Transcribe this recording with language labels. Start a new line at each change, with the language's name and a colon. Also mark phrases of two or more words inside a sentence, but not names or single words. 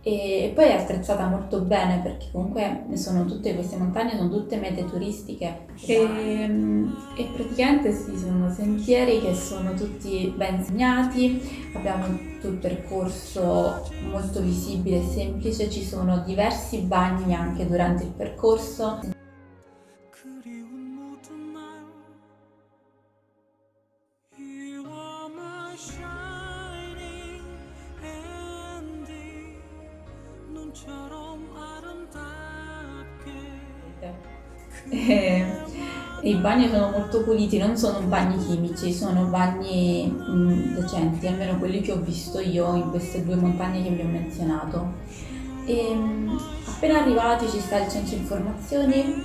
Italian: e poi è attrezzata molto bene perché comunque sono tutte queste montagne, sono tutte mete turistiche e praticamente sì, sono sentieri che sono tutti ben segnati, abbiamo tutto il percorso molto visibile e semplice, ci sono diversi bagni anche durante il percorso.
Korean: 그리운 모든 날
English: You are my shining ending
Korean: 눈처럼 아름답게
Italian: E i bagni sono molto puliti, non sono bagni chimici, sono bagni decenti, almeno quelli che ho visto io in queste due montagne che vi ho menzionato. Appena arrivati ci sta il centro informazioni.